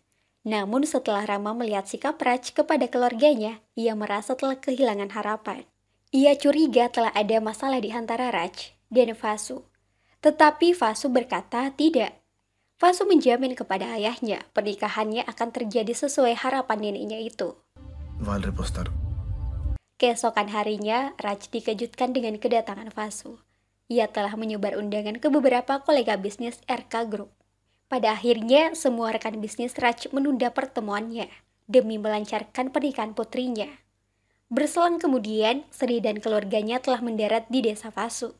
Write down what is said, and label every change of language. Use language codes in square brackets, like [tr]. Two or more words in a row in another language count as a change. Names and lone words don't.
[id] Namun setelah Rama melihat sikap Raj kepada keluarganya, ia merasa telah kehilangan harapan. Ia curiga telah ada masalah di antara Raj dan Vasu. Tetapi Vasu berkata tidak. Vasu menjamin kepada ayahnya pernikahannya akan terjadi sesuai harapan neneknya itu. [te] వాళ్ళు రేపు వస్తారు. [id] Keesokan harinya, Raj dikejutkan dengan kedatangan Vasu. Ia telah menyebar undangan ke beberapa kolega bisnis RK Group. Pada akhirnya, semua rekan bisnis Raj menunda pertemuannya demi melancarkan pernikahan putrinya. Berselang kemudian, Sri dan keluarganya telah mendarat di desa Vasu.